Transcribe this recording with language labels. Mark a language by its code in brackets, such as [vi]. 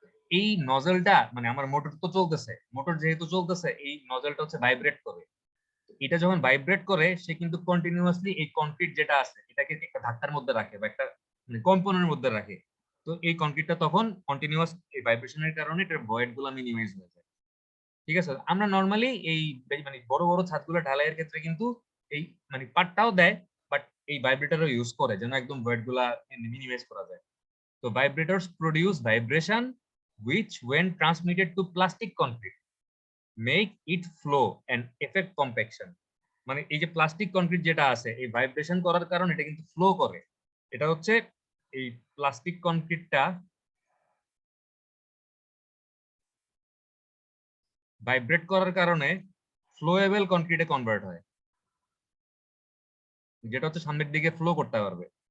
[bn] এই নজলটা মানে আমার মোটর তো চলতেছে, মোটর যেহেতু চলতেছে এই নজলটা হচ্ছে ভাইব্রেট করে, এটা যখন ভাইব্রেট করে সে কিন্তু কন্টিনিউয়াসলি এই কনক্রিট যেটা আছে এটাকে একটা ধাক্কার মধ্যে রাখে বা একটা মানে কম্পনের মধ্যে রাখে। তো এই কনক্রিটটা তখন কন্টিনিউয়াস এই ভাইব্রেশনের কারণে এটার ভয়েড গুলো মিনিমাইজ হয়ে যায়। ঠিক আছে, আমরা নর্মালি এই মানে বড় বড় ছাদগুলো ঢালাইয়ের ক্ষেত্রে কিন্তু এই মানে পাটটাও দেয়, বাট এই ভাইব্রেটরও ইউজ করে যেন একদম ভয়েড গুলা মিনিমাইজ করা যায়। [en] তো vibrators produce vibration which when transmitted to plastic concrete make it flow and effect compaction। [bn] মানে এই যে প্লাস্টিক কনক্রিট যেটা আছে এই ভাইব্রেশন করার কারণে এটা কিন্তু ফ্লো করে, এটা হচ্ছে এই প্লাস্টিক কনক্রিটটা ভাইব্রেট করার কারণে ফ্লোয়েবল কনক্রিটে কনভার্ট হয়, যেটা হচ্ছে সামনের দিকে ফ্লো করতে পারবে।